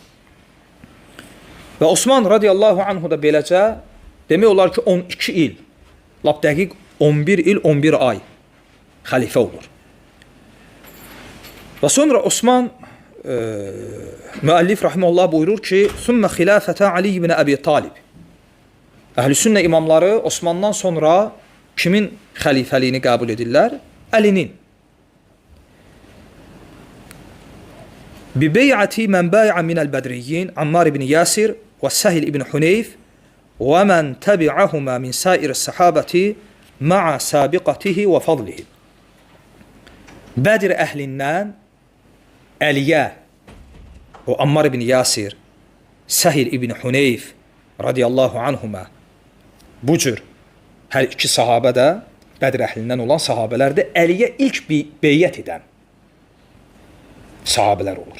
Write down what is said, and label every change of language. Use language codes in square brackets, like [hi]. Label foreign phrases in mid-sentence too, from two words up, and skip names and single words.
[az] Və Osman radiyallahu anhu da beləcə demək olar ki, 12 il, lap dəqiq 11 il, 11 ay xəlifə olur. Və sonra Osman müəllif rahimehullah buyurur ki, [ar] "ثم خلافة [az] Ali ibn Əbi Talib." Əhlüsünnə imamları Osmandan sonra kimin xəlifəliyini qəbul edirlər? Əlinin. [ar] ببيعة من بايعه من البدريين عمار بن ياسر وسهل بن حنيف ومن تبعهما من سائر الصحابة مع سابقته وفضله. [az] Bədir əhlindən Əliyə, o Ammar ibn Yasir, Sahil ibn Huneyf [ar] رضي الله عنهما, [az] bu cür hər iki sahabə də Bədir əhlindən olan sahabələrdə Əliyə ilk beyyət edən sahabələr olur.